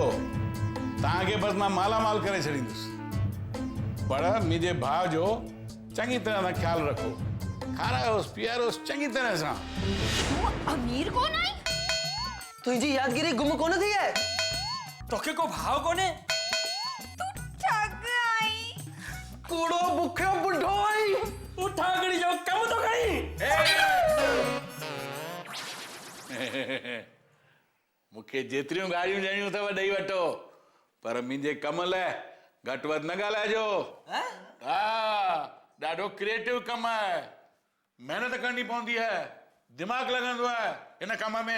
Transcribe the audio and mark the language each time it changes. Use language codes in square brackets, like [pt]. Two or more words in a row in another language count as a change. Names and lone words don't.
[sd] तव्हांखे बसि मां मालामाल करे छॾींदुसि, पर मुंहिंजे भाउ जो चङी तरह सां ख्यालु रखो, खारायोसि पीआरोसि चङी तरह सां। तूं अमीर कोन आई? तुंहिंजी यादगिरी गुम कोन थी आहे? तोखे को भाव कोने? ठग आई। कूड़ो बुखियो बुढ़ो आई। तू ठाकड़ी जो कम तो करी। मूंखे जेतिरियूं गाड़ियूं ॾियणियूं अथव ॾेई वठो, पर मुंहिंजे कम लाइ घटि वधि न ॻाल्हाइजो। हा, ॾाढो क्रिएटिव कमु आहे, महिनत करणी पवंदी आहे, दिमाग़ लॻंदो आहे हिन कम में।